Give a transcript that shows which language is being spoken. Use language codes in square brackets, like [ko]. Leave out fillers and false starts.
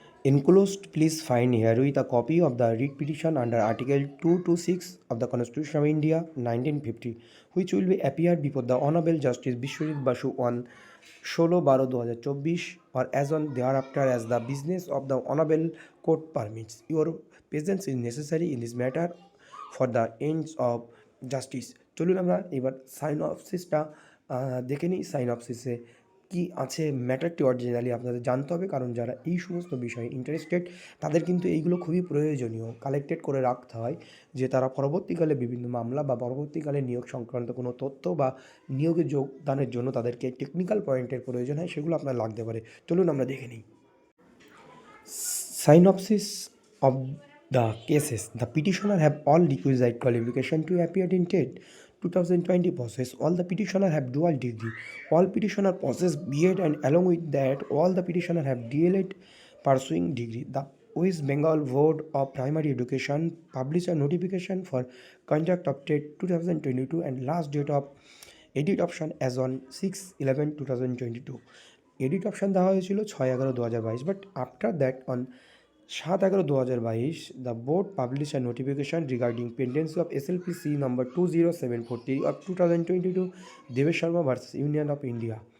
[en] Enclosed, please find herewith a copy of the writ petition under Article 226 of the Constitution of India 1950, which will be appeared before the Honorable Justice Bishwajit Basu on 16/12/2024 or as on thereafter as the business of the Honorable Court permits. Your presence is necessary in this matter for the ends of justice. [bn] চলুন আমরা এবার সাইনপসিসটা দেখে নিই। সাইনপসিসে কি আছে, ম্যাটারটি originally আপনাদের জানতে হবে, কারণ যারা এই সমস্ত বিষয়ে ইন্টারেস্টেড তাদের কিন্তু এইগুলো খুবই প্রয়োজনীয় কালেক্টেড করে রাখতে হয়, যে তারা পরবর্তীকালে বিভিন্ন মামলা বা পরবর্তীকালে নিয়োগ সংক্রান্ত কোনো তথ্য বা নিয়োগে যোগদানের জন্য তাদেরকে টেকনিক্যাল পয়েন্টের প্রয়োজন হয়, সেগুলো আপনার লাগতে পারে। চলুন আমরা দেখে নিই। [en] Synopsis of the cases. The petitioner have all requisite qualification to appear in TET 2020 process. All the petitioner have dual degree. All petitioner possess B.Ed, and along with that, all the petitioner have DLED pursuing degree. The West Bengal Board of Primary Education published a notification for conduct of TET 2022 and last date of edit option as on 6/11/2022. Edit option [bn] দেওয়া হয়েছিল [en] 6/11/2022, but after that on 7/11/2022 the board publish a notification regarding pendency of SLPC number 20743 of 2022 Debesh Sharma versus Union of India.